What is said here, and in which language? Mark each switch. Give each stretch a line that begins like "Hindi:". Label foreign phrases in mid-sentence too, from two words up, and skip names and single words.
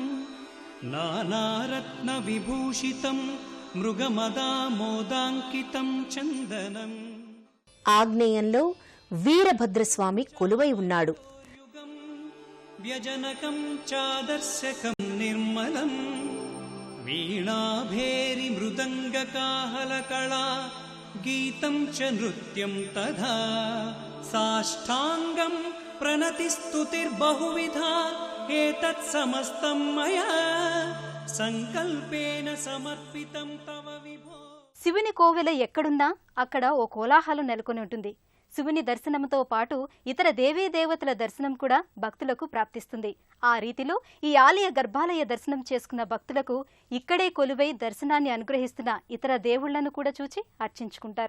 Sanskrit: नानारत्नविभूषितं मृगमदामोदाङ्कितं चन्दनं.
Telugu: ఆగ్నేయంలో వీరభద్రస్వామి కొలువై ఉన్నాడు.
Sanskrit: व्यजनकं चादर्शकं निर्मलं वीणाभेरि मृदङ्गकाहलकला गीतं च नृत्यं तथा साष्टाङ्गं प्रणतिस्तुतिर्बहुविधा एतत् समस्तं मया संकल्पेन समर्पितं तव विभो.
Telugu: శివుని కోవెల ఎక్కడున్నా అక్కడ ఓ కోలాహలం నెలకొని ఉంటుంది. శివుని దర్శనంతో పాటు ఇతర దేవీ దేవతల దర్శనం కూడా భక్తులకు ప్రాప్తిస్తుంది. ఆ రీతిలో ఈ ఆలయ గర్భాలయ దర్శనం చేసుకున్న భక్తులకు ఇక్కడే కొలువై దర్శనాన్ని అనుగ్రహిస్తున్న ఇతర దేవుళ్లను కూడా చూచి అర్చించుకుంటారు.